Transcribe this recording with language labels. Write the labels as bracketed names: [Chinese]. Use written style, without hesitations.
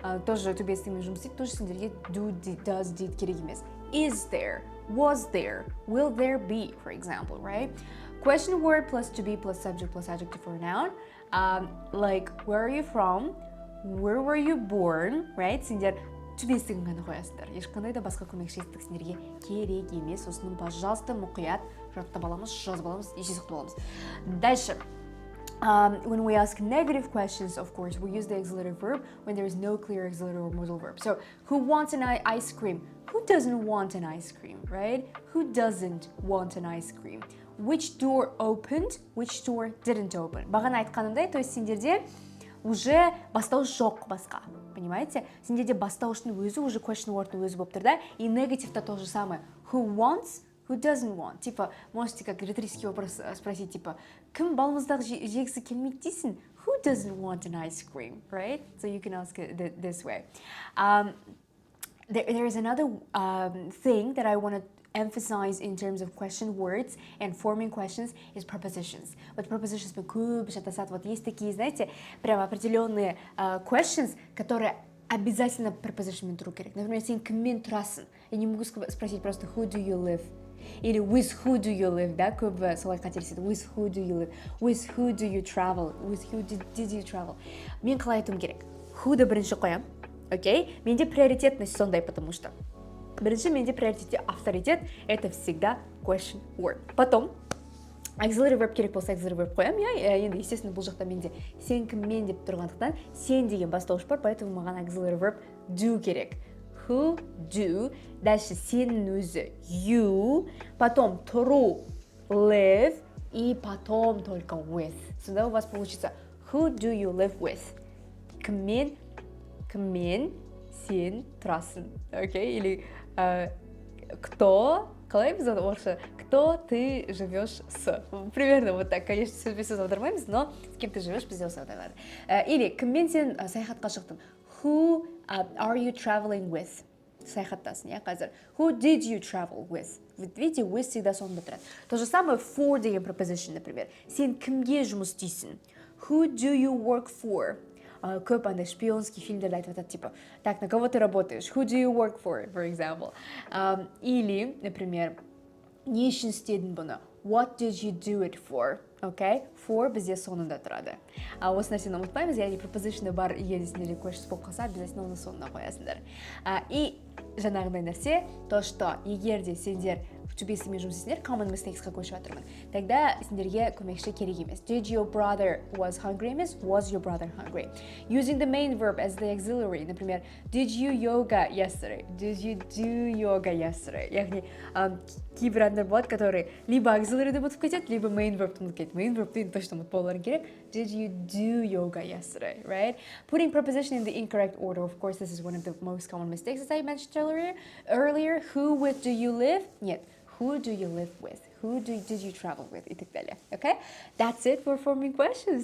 [Kazakh] Тоже to be істігімен жұмыс істейді. Тоже сендерге do, does, did керек емес. [English] Is there? Was there? Will there be, for example, right? Question word plus to be plus subject plus adjective for a noun. Like, where are you from? Where were you born, right? [Kazakh] Сендер to be істігін ғана қоясыңдар. Ешқандай да басқа көмекші істік сендерге керек емес. Осыны, пожалуйста, мұқият жаттап аламыз, жазып аламыз, еше сақтап аламыз. [Russian] Дальше. [English] When we ask negative questions, of course, we use the auxiliary verb when there is no clear auxiliary or modal verb. So, who wants an ice cream? Who doesn't want an ice cream, right? Who doesn't want an ice cream? Which door opened? Which door didn't open? [Kazakh] Бағана айтқанымдай, то есть сендерде уже бастауыш жоқ басқа, понимаете? Сендерде бастауыштың өзі уже question word'ның өзі болып тұр да, и негативта то же самое. [English] Who wants? Who doesn't want? [Russian] Типа, можете как риторический вопрос спросить, типа, [Kazakh] кім балмұздақ жегісі келмейді дейсің? [English] Who doesn't want an ice cream, right? So you can ask it this way. There is another thing that I want to emphasize in terms of question words and forming questions is prepositions. [Russian] Вот prepositions мы көп жатасат, вот есть такие, знаете, прям определенные questions, которые обязательно preposition тұру керек. Например, [Kazakh] сен кіммен тұрасың? [Russian] Я не могу спросить просто [English] who do you live? Или with who do you live, да, [Kazakh] көп солай қателеседі. [English] With who do you live? With who do you travel? With who did you travel? [Kazakh] Мен қалай айтуым керек? Who'ды бірінші қоям, окей? Менде приоритетность сондай, потому что бірінші менде приоритетте авторитет, это всегда question word. Потом auxiliary verb керек болса auxiliary verb қоям, енді естественно бұл жақта менде сен кіммен деп тұрғандықтан сен деген бастауыш бар, поэтому маған auxiliary verb do керек. [Russian] Who do, дальше сенің өзі you, потом тұру live и потом только with. Сонда у вас получится [English] who do you live with? [Kazakh] Кіммен сен тұрасың, окей? [Russian] Или кто, қалай біз орысша, кто ты живешь с? Примерно вот так, конечно, [Kazakh] сөзбе-сөз аудармаймыз, [Russian] но с кем ты живешь бізде осы аударылады. [Kazakh] Или кіммен сен саяхатқа шықтың? [English] Who are you traveling with? [Kazakh] Саяхаттасың, я қазір. Who did you travel with? Видите, with всегда сонда тұрады. То же самое for деген preposition, например. Сен кімге жұмыс істейсің? [English] Who do you work for? [Kazakh] Көп андай шпионский фильмдерді айтып жатады, типа, [Russian] так, на кого ты работаешь? [English] Who do you work for example? [Kazakh] Или, например, не үшін істедің бұны? [English] What did you do it for? Okay? [Kazakh] For бізде соңында тұрады. Осы нәрсені ұмытпаймыз, яғни preposition бар, егер сендерде questions болып қалса, обязательно оны соңына қоясыңдар. И жаңағындай нәрсе, то, что егер де сендер to be істемен жұмыс істесіңдер, common mistakesқа көшіп жатырмын. Тогда сендерге көмекші керек емес. [English] Did your brother was hungry емес? Was your brother hungry? Using the main verb as the auxiliary. Например, did you yoga yesterday? Did you do yoga yesterday? [Kazakh] Яғни кейбір адамдар болады, которые либо auxiliaryді ұмытып кетеді, либо main verbті ұмытып кетеді. Main verbті точно ұмытып болуларың керек. [English] Did you do yoga yesterday? Right? Putting preposition in the incorrect order. Of course, this is one of the most common mistakes, as I mentioned earlier. Who with do you live? Нет. Who do you live with? Who did you travel with? [Russian] И так далее. [English] Okay? That's it for forming questions.